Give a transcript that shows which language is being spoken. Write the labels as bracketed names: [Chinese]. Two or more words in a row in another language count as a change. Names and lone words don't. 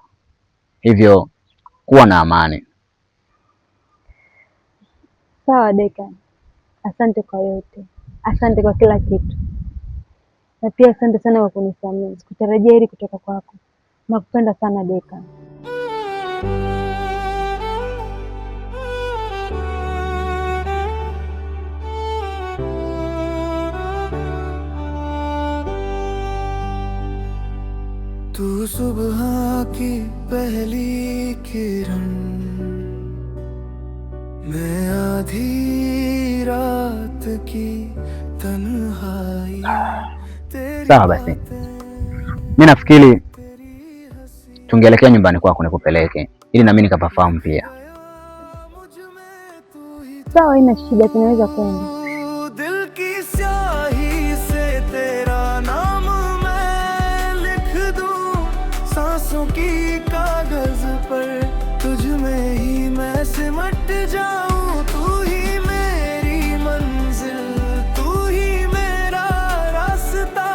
[Swahili] Hivyo kuwa na amani. Sawa Dekan. Asante kwa yote. Asante kwa kila kitu. Na pia asante sana kwa kunisamehe. Sikutarajia hili kutoka kwako. Nakupenda sana Dekan. [Hindi] तू सुबह की पहली किरण, मैं आधी रात की तन्हाई. [Swahili] Sawa basi. Mimi nafikiri tungeelekea nyumbani kwako nikupeleke ili na mimi nikapafahamu pia. Sawa, haina shida, tunaweza kwenda. [Hindi] की कागज पर तुझ में ही मैं सिमट जाऊं. तू ही मेरी मंजिल, तू ही मेरा रास्ता.